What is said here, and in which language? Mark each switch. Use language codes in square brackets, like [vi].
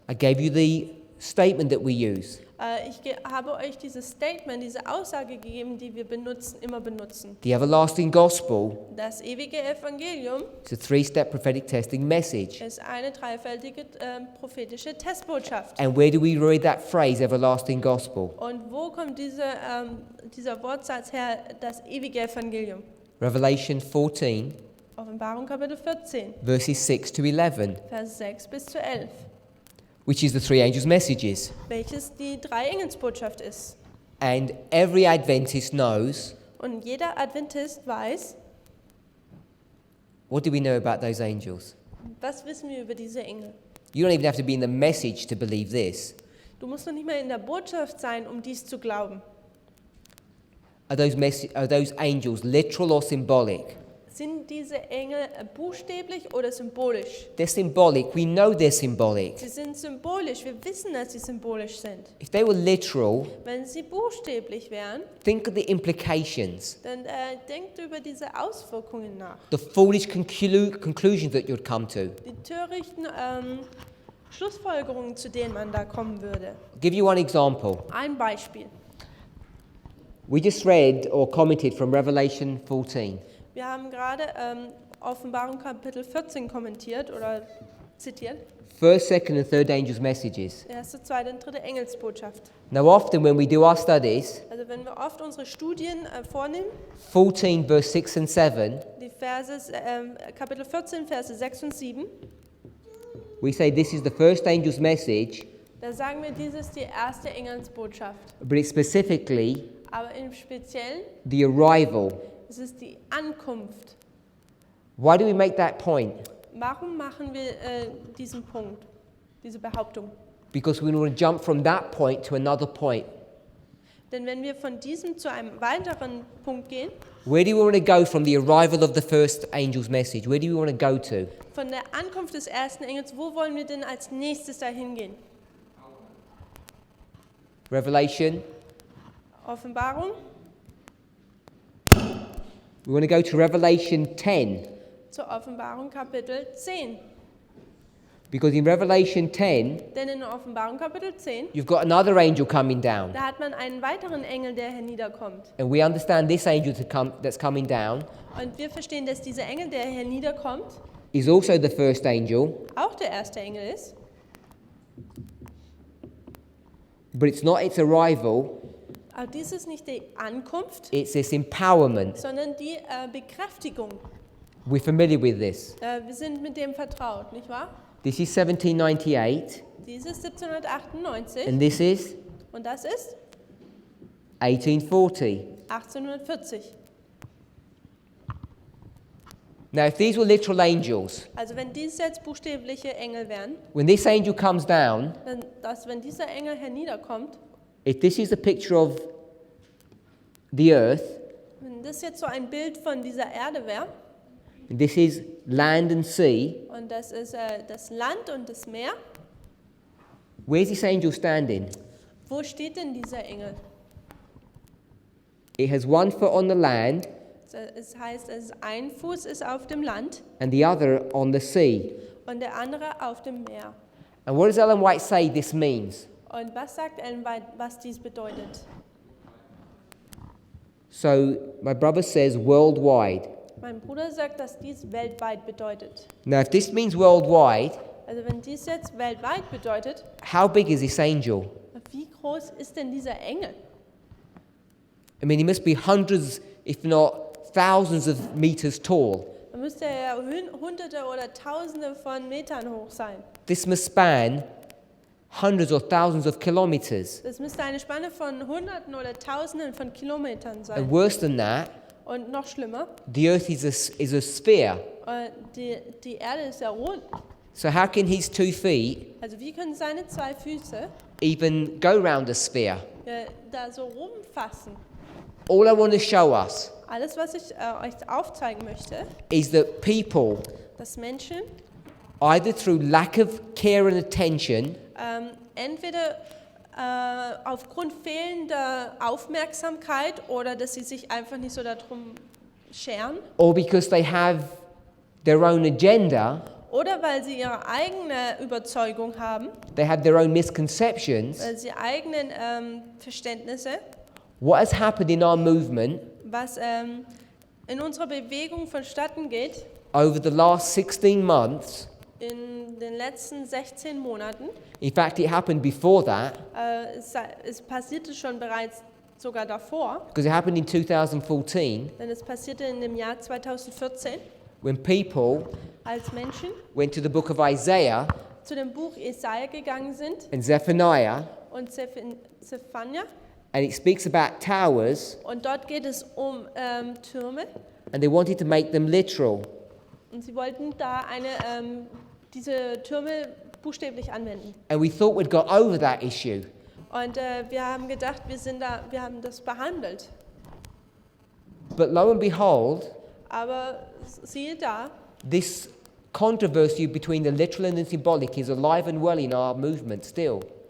[en] I gave you the statement that we use. [de] Habe euch dieses Statement, diese Aussage gegeben, die wir immer benutzen. [en] The everlasting gospel [de] Das ewige Evangelium [en] is a three-step prophetic testing message. [de] ist eine dreifältige prophetische Testbotschaft. [en] And where do we read that phrase, everlasting gospel? [de] Und wo kommt dieser Wortsatz her, das ewige Evangelium? [en] Revelation 14, [de] Offenbarung Kapitel 14, [en] verses 6 to 11, [de] Vers 6 bis zu 11, [en] which is the three angels' messages. [de] welches die drei Engelsbotschaft ist. [en] And every Adventist knows, [de] Und jeder Adventist weiß, [en] what do we know about those angels? [de] was wissen wir über diese Engel. [en] You don't even have to be in the message to believe this. [de] Du musst noch nicht mal in der Botschaft sein, um dies zu glauben. [en] Are those angels literal or symbolic? [de] Sind diese Engel buchstäblich oder symbolisch? [en] They're symbolic. We know they're symbolic. [de] Sie sind symbolisch. Wir wissen, dass sie symbolisch sind. [en] If they were literal, [de] Wenn sie buchstäblich wären, [en] think of the implications, [de] dann denkt über diese Auswirkungen nach. [en] the foolish conclusions that you'd come to. [de] Die törichten Schlussfolgerungen, zu denen man da kommen würde. [en] I'll give you one example. [de] Ein Beispiel. [en] We just read or commented from Revelation 14. [de] Wir haben gerade Offenbarung Kapitel 14 kommentiert oder zitiert. [en] First, second, and third angels' messages. [de] Erste, zweite und dritte Engelsbotschaft. [en] Now, often when we do our studies, [de] Also wenn wir oft unsere Studien vornehmen, [en] 14, verse 6 and 7, [de] die Verse, Kapitel 14, Verse 6 und 7, [en] we say this is the first angel's message, [de] da sagen wir, dies ist die erste Engelsbotschaft. [en] but it's specifically [de] Aber im Speziellen [en] the arrival. [de] ist es die Ankunft. [en] Why do we make that point? [de] Warum machen wir diesen Punkt, diese Behauptung? [en] Because we want to jump from that point to another point. [de] Denn wenn wir von diesem zu einem weiteren Punkt gehen, [en] Where do we want to go from the arrival of the first angel's message? Where do we want to go to? [de] von der Ankunft des ersten Engels, wo wollen wir denn als nächstes dahin gehen? [en] Revelation. [de] Offenbarung. [en] We want to go to Revelation 10. [de] Zur Offenbarung Kapitel 10. [en] Because in Revelation 10, [de] Denn in der Offenbarung Kapitel 10, [en] you've got another angel coming down. [de] da hat man einen weiteren Engel, der herniederkommt. [en] And we understand this angel that's coming down [de] Und wir verstehen, dass dieser Engel, der herniederkommt, [en] is also the first angel, [de] auch der erste Engel ist. [en] but it's not its arrival, [de] Aber dies ist nicht die Ankunft, [en] it's its empowerment. [de] sondern die Bekräftigung. [en] We're familiar with this. [de] Wir sind mit dem vertraut, nicht wahr? [en] This is 1798, [de] Dies ist 1798 [en] and this is [de] und das ist [en] 1840. [de] 1840. [en] Now, if these were literal angels, [de] Also wenn dies jetzt buchstäbliche Engel wären, [en] when this angel comes down, [de] dann wenn dieser Engel herniederkommt, [en] if this is a picture of the earth, [de] wenn das jetzt so ein Bild von dieser Erde wäre, [en] and this is land and sea, [de] und das ist das Land und das Meer, [en] where's this angel standing? [de] wo steht denn dieser Engel? [en] It has one foot on the land [de] Es heißt, ein Fuß ist auf dem Land [en] and the other on the sea. [de] und der andere auf dem Meer. [en] And what does Ellen White say this means? [de] Und was sagt Ellen White, was dies bedeutet? [en] So, my brother says worldwide. [de] Mein Bruder sagt, dass dies weltweit bedeutet. [en] Now, if this means worldwide, [de] Also wenn dies jetzt weltweit bedeutet, [en] how big is this angel? [de] wie groß ist denn dieser Engel? [en] I mean, he must be hundreds, if not thousands of meters tall. [de] Da müsste er ja Hunderte oder Tausende von Metern hoch sein. [en] This must span hundreds or thousands of kilometers. [de] Das müsste eine Spanne von Hunderten oder Tausenden von Kilometern [en] And [de] sein. [en] worse than that, [de] Und noch schlimmer, [en] the earth is a sphere. [de] die Erde ist ja rund. [en] So how can his 2 feet [de] Also wie können seine zwei Füße [en] even go round a sphere? [de] da so rumfassen? [en] All I want to show us [de] Alles, was ich euch aufzeigen möchte, [en] is that people, [de] dass Menschen [en] either through lack of care and attention [de] entweder aufgrund fehlender Aufmerksamkeit oder dass sie sich einfach nicht so darum scheren [en] or because they have their own agenda, [de] oder weil sie ihre eigene Überzeugung haben, [en] they have their own misconceptions, [de] weil sie eigenen Verständnisse, [en] what has happened in our movement [de] was in unserer Bewegung vonstatten geht, [en] over the last 16 months, [de] in den letzten 16 Monaten, [en] in fact it happened before that, [de] es passierte schon bereits sogar davor, [en] because it happened in 2014, [de] denn es passierte in dem Jahr 2014, [en] when people [de] als Menschen [en] went to the book of Isaiah [de] zu dem Buch Jesaja gegangen sind [en] and Zephaniah, [de] und Zephania, [en] and it speaks about towers, [de] und dort geht es um Türme [en] and they wanted to make them literal. [de] und sie wollten da diese Türme buchstäblich anwenden. [en] And we thought we'd got over that issue. [de] Und wir haben gedacht, wir haben das behandelt. [en] But lo and behold, [de] Aber siehe da, [en] this controversy between the literal and the symbolic is alive and well in our movement still.